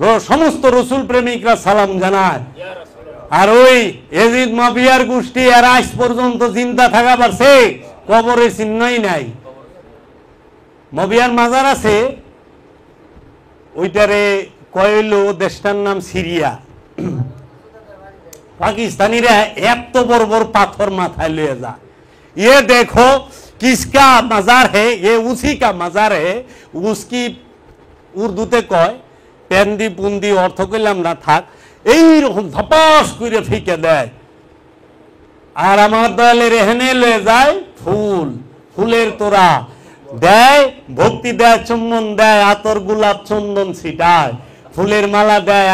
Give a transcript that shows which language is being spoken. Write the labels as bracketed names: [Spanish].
[Bangla] সমস্ত রসুল প্রেমিকরা সালাম জানায়। আর ওই এজিদ মাবিয়ার গোষ্ঠী আর আজ পর্যন্ত জিন্দা থাকা পারছে, কবরের চিহ্নই নাই। মাবিয়ার মাজার আছে, ওইটারে কয়ল, দেশটার নাম সিরিয়া। পাকিস্তানিরা এত বড় বড় পাথর মাথায় লয়ে যা, [Hindi] ये देखो किसका मजार है, ये उसी का मजार है। उसकी [Bangla] উর্দুতে কয় পেন্দি পুন্দি, অর্থ কইলাম না থাক, এইরকম ধপাস করে ফিকে দেয়। আর আমার দয়ালের এখানে লয়ে যায় ফুল, ফুলের তোরা দেয়, ভক্তি দেয়, চুম্বন দেয়, আতর গোলাপ চন্দন ছিটায়, ফুলের মালা দেয়।